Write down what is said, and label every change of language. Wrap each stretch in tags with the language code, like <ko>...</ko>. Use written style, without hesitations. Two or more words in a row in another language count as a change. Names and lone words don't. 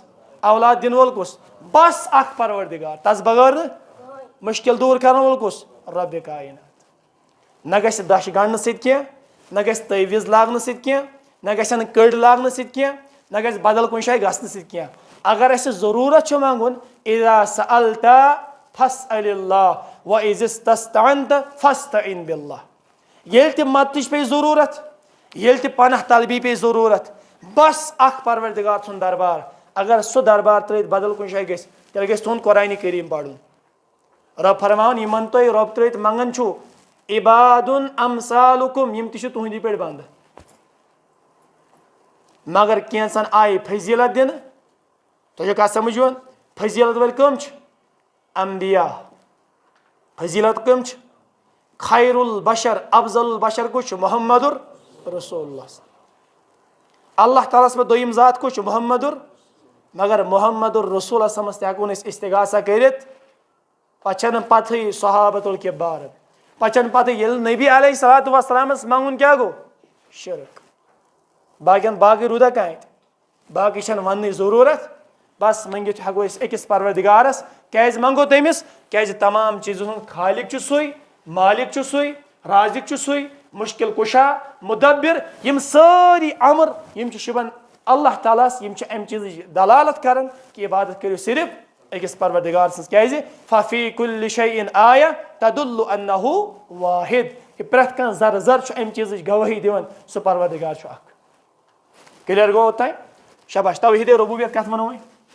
<ks>اولاد دِنہٕ وول کُس بس اکھ پروردگار تس بغٲر نہٕ مُشکِل دوٗر کرن وول کُس ربِ کاینات نہ گژھِ دش گنڈنہٕ سۭتۍ کینٛہہ نہ گژھِ تٲویٖز لاگنہٕ سۭتۍ کینٛہہ نہ گژھن کٔڑۍ لاگنہٕ سۭتۍ کینٛہہ نہ گژھِ بدل کُنہِ جایہِ گژھنہٕ سۭتۍ کینٛہہ اگر اسہِ ضروٗرت چھُ منٛگُن</ks> <ar>اذا سألتا فاسأل اللہ وإذا استعنت فاستعن باللہ</ar> <ks>ییٚلہِ تہِ مدتٕچ پیٚیہِ ضروٗرت ییٚلہِ تہِ پناہ طلبی پیٚیہِ ضروٗرت بس اکھ پروردگار سُنٛد دربار اگر سہ دربار ترٛٲیِتھ بدل کُنہِ جایہِ گژھِ تیٚلہِ گژھِ تُہُنٛد قرآنِ کریم پرُن رب فرماوان یِمن تُہۍ رۄب ترٛٲیِتھ منٛگان چھُو</ks> <ar>عبادُن امثالُکُم</ar> <ks>یِم تہِ چھِ تُہنٛدی پٲٹھۍ بنٛدٕ مگر کینٛژن آیہِ فضیٖلت دِنہٕ تۄہہِ چھو کتھ سمجھ یِوان فضیٖلت وٲلۍ کٕم چھِ انبیا فضیٖلت کٕم چھِ</ks> <ar>خیر البشر افضل البشر</ar> <ks>کُس چھُ محمد رسول اللہ اللہ تعالیٰ ہس پٮ۪ٹھ دوٚیِم ذات کُس چھُ محمد مگر محمد الرسول تہِ ہٮ۪کو نہٕ أسۍ استغاثہ کٔرِتھ پتہٕ چھنہٕ پتہٕے</ks> <ar>صحابت الکبار</ar> <ks>پتہٕ چھنہٕ پتہٕ ییٚلہِ نبی</ks> <ar>علیہ الصلوٰتُ</ar> <ks>وسلامس منٛگُن کیٛاہ گوٚو شرک باقین باقٕے روٗدا کانٛہہ اَتہِ باقٕے چھنہٕ وننٕچ ضروٗرت بس منٛگِتھ ہٮ۪کو أسۍ أکِس پروردگارس کیٛازِ منٛگو تٔمِس کیٛازِ تمام چیٖزن ہُنٛد خالق چھُ سُے مالک چھُ سُے رازق چھُ سُے مُشکل کُشا مُدبر یِم سٲری امر یِم چھِ شُبان اللہ تعالیٰ ہس یِم چھِ امہِ چیٖزٕچ دلالت کران کہِ عبادت کٔرِو صرف أکِس پروردگار سٕنٛز کیٛازِ</ks> <ar>ففی کُلہِ شیء آیہ تدُلُّ انہُ واحد</ar> <ks>یہِ پرٛٮ۪تھ کانٛہہ ذرٕ ذرٕ چھُ امہِ چیٖزٕچ گوٲہی دِوان سُہ پروردگار چھُ اکھ کلیر گوٚو اوٚتام شاباش توحیٖدِ ربوٗبیت کتھ ونو وۄنۍ</ks>